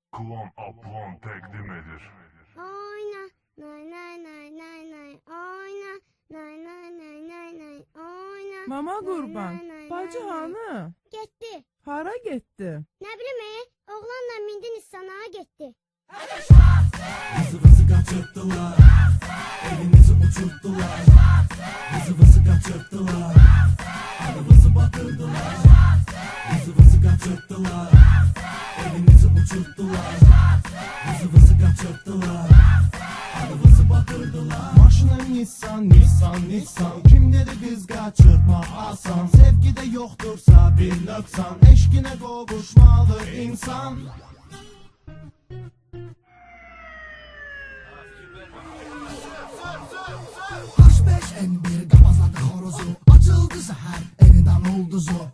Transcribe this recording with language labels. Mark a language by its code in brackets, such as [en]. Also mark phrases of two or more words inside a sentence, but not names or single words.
[az] Klon Aplon təqdim edir. Oyna, nay nay nay nay nay, oyna, nay nay nay nay nay, oyna. Mama Qurban, nay, nay, bacı nay, hanı? Getdi. Hara getdi? Nə bilim, oğlanla mindi Nissan'a getdi. [tr] Vızı vızı kaçırttılar, elimizi uçurttular. Vızı vızı kaçırttılar, adımızı batırdılar. Vızı vızı kaçırttılar, elimizi uçurttular. Vızı vızı kaçırttılar, adımızı batırdılar. Maşına Nissan, Nissan, Nissan. Kim dedi kız kaçırtma asan? Sevgide yoktursa bir nöksan, eşkine kavuşmalı insan. N1 kapazladı horozu, açıldı seher, elinden oldu zor.